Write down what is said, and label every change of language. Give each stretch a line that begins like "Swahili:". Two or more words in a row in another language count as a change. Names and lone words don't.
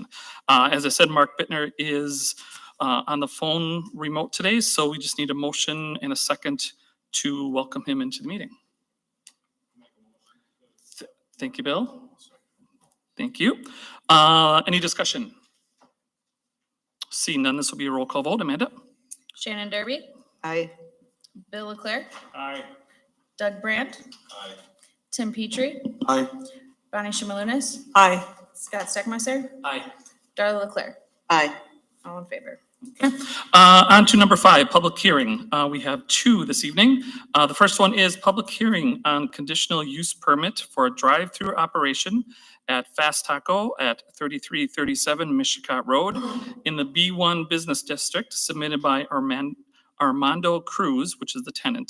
English: As I said, Mark Bittner is on the phone remote today, so we just need a motion and a second to welcome him into the meeting. Thank you, Bill. Thank you. Any discussion? Seeing none, this will be a roll call vote. Amanda? Shannon Derby, Aye. Bill LeClaire, Aye. Doug Brandt, Aye. Tim Petrie, Aye. Bonnie Shimalunas, Aye. Scott Steckmeister, Aye. Darla LeClaire, Aye. all in favor. Okay. On to number 5, public hearing. We have 2 this evening. The first one is public hearing on conditional use permit for a drive-through operation at Fast Taco at 3337 Mishicot Road in the B1 Business District, submitted by Armando Cruz, which is the tenant.